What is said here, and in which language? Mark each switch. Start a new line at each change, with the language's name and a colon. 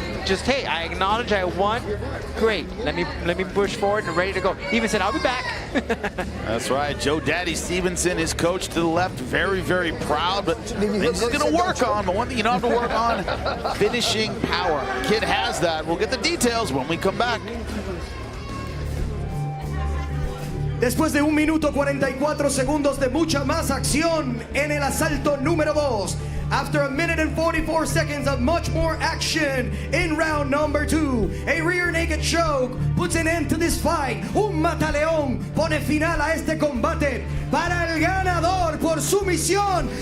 English: Just, hey, I acknowledge I won. Great. Let me push forward and ready to go. He even said, I'll be back. That's right. Joe Daddy Stevenson, his coach to the left, very, very proud. But things he's going to work on. But one thing you don't have to work on, finishing power. Kid has that. We'll get the details when we come back.
Spanish: Después de 1 minuto 44 segundos de mucha más acción en el asalto número 2.
English: After 1 minute and 44 seconds of much more action in round number 2. A rear naked choke puts an end to this fight.
Spanish: Un mataleón pone final a este combate para el ganador por sumisión.